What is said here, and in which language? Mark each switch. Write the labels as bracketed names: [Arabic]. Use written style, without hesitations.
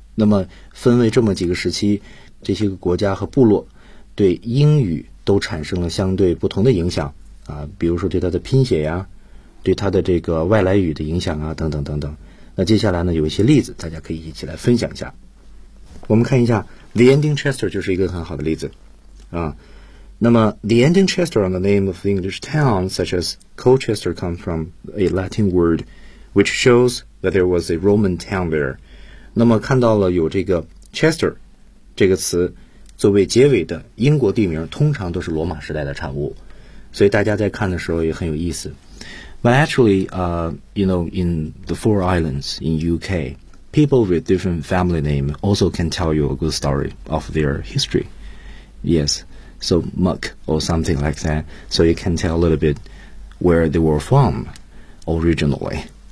[Chinese] 那么分为这么几个时期，这些个国家和部落对英语都产生了相对不同的影响啊，比如说对它的拼写呀，对它的这个外来语的影响啊，等等等等。那接下来呢有一些例子大家可以一起来分享一下。我们看一下 The Ending Chester 就是一个很好的例子啊。 [English] 那么 The Ending Chester on the name of the English town such as Colchester comes from a Latin word which shows that there was a Roman town there。 [Chinese] 那么看到了有这个 Chester 这个词作为结尾的英国地名，通常都是罗马时代的产物，所以大家在看的时候也很有意思。 [English] But actually, you know, in the Four Islands in UK, people with different family name also can tell you a good story of their history. Yes, so Muck or something like that. So you can tell a little bit where they were from originally.